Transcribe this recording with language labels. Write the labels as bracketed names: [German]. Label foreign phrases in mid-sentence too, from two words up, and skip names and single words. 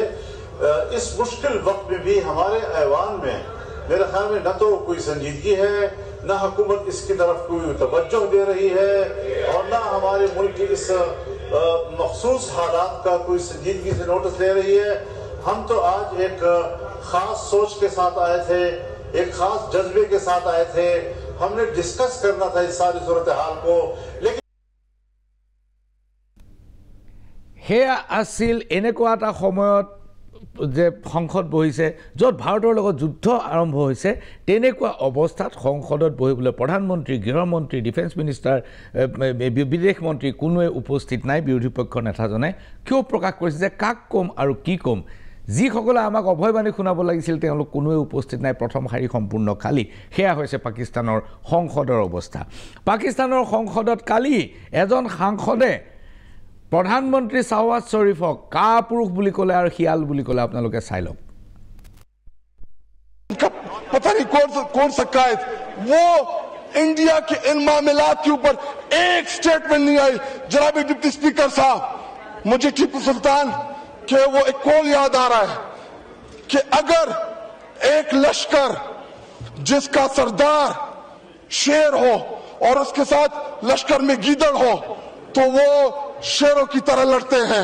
[Urdu] اس مشکل وقت میں بھی ہمارے ایوان میں میرے خیال میں نہ تو کوئی سنجیدگی ہے، نہ حکومت اس کی طرف کوئی توجہ دے رہی ہے اور نہ ہمارے ملک کی اس مخصوص حالات کا کوئی سنجیدگی سے نوٹس لے رہی ہے. ہم تو آج ایک خاص سوچ کے ساتھ آئے تھے، ایک خاص جذبے کے ساتھ آئے تھے، ہم نے ڈسکس کرنا تھا اس ساری صورت حال کو. लेकिन [Assamese] হেয়া আছিল এনেকুৱা এটা সময়ত যে সংসদ বহিছে য'ত ভাৰতৰ লগত যুদ্ধ আৰম্ভ হৈছে। তেনেকুৱা অৱস্থাত সংসদত বহিবলৈ প্ৰধানমন্ত্ৰী, গৃহমন্ত্ৰী, ডিফেন্স মিনিষ্টাৰ, বিদেশ মন্ত্ৰী কোনোৱে উপস্থিত নাই। বিৰোধী পক্ষৰ নেতাজনে কিয় প্ৰকাশ কৰিছে যে কাক ক'ম আৰু কি ক'ম। যিসকলে আমাক অভয়বাণী শুনাব লাগিছিল তেওঁলোক কোনোৱে উপস্থিত নাই, প্ৰথম শাৰী সম্পূৰ্ণ খালী। সেয়া হৈছে পাকিস্তানৰ সংসদৰ অৱস্থা। পাকিস্তানৰ সংসদত কালি এজন সাংসদে প্ৰধানমন্ত্ৰী শাহবাজ শ্বৰীফক কাপুৰুষ বুলি ক'লে আৰু শিয়াল বুলি ক'লে। আপোনালোকে চাই লওক। [Urdu] پتا نہیں کون سا قاعد وہ انڈیا کے ان معاملات کے اوپر ایک اسٹیٹمنٹ نہیں آئی. जनाब [English] deputy speaker [Urdu] صاحب، مجھے ٹیپو سلطان کے وہ ایک قول یاد آ رہا ہے کہ اگر ایک لشکر جس کا سردار شیر ہو اور اس کے ساتھ لشکر میں گیدڑ ہو تو وہ شیروں کی طرح لڑتے ہیں.